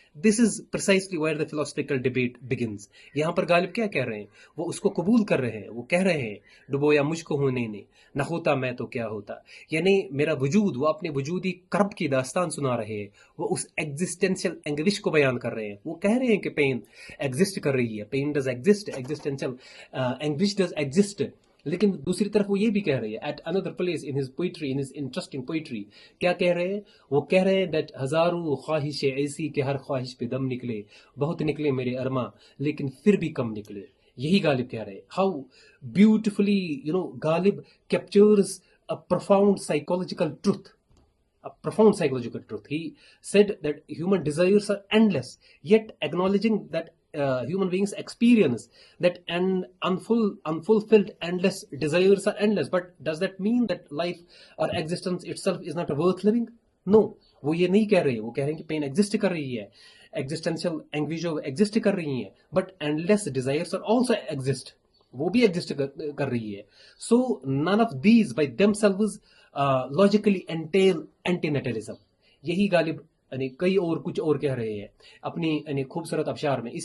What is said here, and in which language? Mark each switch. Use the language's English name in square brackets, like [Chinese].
[English] This is precisely where the philosophical debate begins. [Urdu] یہاں پر غالب کیا کہہ رہے ہیں؟ وہ اس کو قبول کر رہے ہیں. وہ کہہ رہے ہیں ڈبویا مجھ کو ہونے نے، نہ ہوتا میں تو کیا ہوتا. یعنی میرا وجود، وہ اپنے وجودی کرب کی داستان سنا رہے ہیں. وہ اس ایگزسٹینشیل انگوش کو بیان کر رہے ہیں. وہ کہہ رہے ہیں کہ پین ایگزسٹ کر رہی ہے، [English] Pain does exist, existential anguish does exist. [Urdu] لیکن دوسری طرف وہ یہ بھی کہہ رہے ہیں [English] at another place in his poetry, in his interesting poetry, [Urdu] کیا کہہ رہے ہیں؟ وہ کہہ رہے ہیں دیٹ ہزاروں خواہش ایسی کہ ہر خواہش پہ دم نکلے، بہت نکلے میرے ارماں لیکن پھر بھی کم نکلے. یہی غالب کہہ رہے ہیں. [English] How beautifully Ghalib captures a profound psychological truth. A profound psychological truth. He said that human desires are endless, yet acknowledging that human beings experience that unfulfilled endless desires are endless. But does that mean that life or existence itself is not worth living? [Urdu] No. وہ یہ نہیں کہہ رہے. وہ کہہ رہے ہیں کہ پین ایگزسٹ کر رہی ہے، ایگزسٹینشیل اینگویش ایگزسٹ کر رہی ہیں، [English] but endless desires are also exist, [Urdu] وہ بھی ایگزسٹ کر رہی ہے. [English] So none of these by themselves logically entail antinatalism. [Urdu] یہی غالب یعنی کئی اور کچھ اور کہہ رہے ہیں اپنی یعنی خوبصورت ابشار میں.